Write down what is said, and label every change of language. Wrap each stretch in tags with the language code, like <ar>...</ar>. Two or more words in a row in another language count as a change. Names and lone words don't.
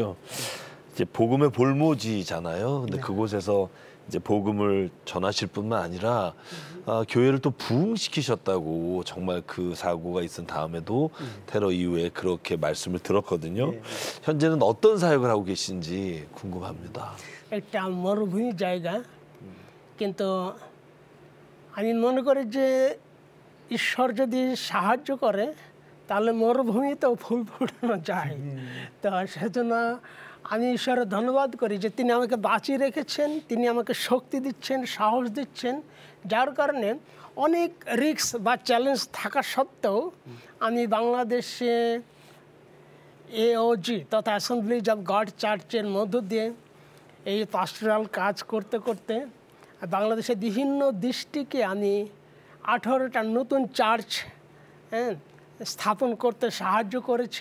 <ko>이제 복음의 볼모지잖아요. 근데 그곳에서 이제 복음을 전하실 뿐만 아니라 교회를 또 부흥시키셨다고 정말 그 사고가 있은 다음에도 테러 이후에 그렇게 말씀을 들었거든요. 현재는 어떤 사역을 하고 계신지 궁금합니다.</ko> <bn>একটা মরুভূমি জায়গা, কিন্তু আমি মনে করি যে ঈশ্বর যদি সাহায্য করে তাহলে মরুভূমিতেও ফুল ফোটানো যায়। তো সেজন্য আমি ঈশ্বরের ধন্যবাদ করি যে তিনি আমাকে বাঁচিয়ে রেখেছেন, তিনি আমাকে শক্তি দিচ্ছেন, সাহস দিচ্ছেন, যার কারণে অনেক রিস্ক বা চ্যালেঞ্জ থাকা সত্ত্বেও আমি বাংলাদেশে AOG তথা অ্যাসেম্বলিজ অফ গড চার্চের মধ্য দিয়ে এই পাস্টোরাল কাজ করতে করতে বাংলাদেশের বিভিন্ন ডিস্ট্রিক্টে আমি 18টা নতুন চার্চ স্থাপন করতে সাহায্য করেছি।</bn>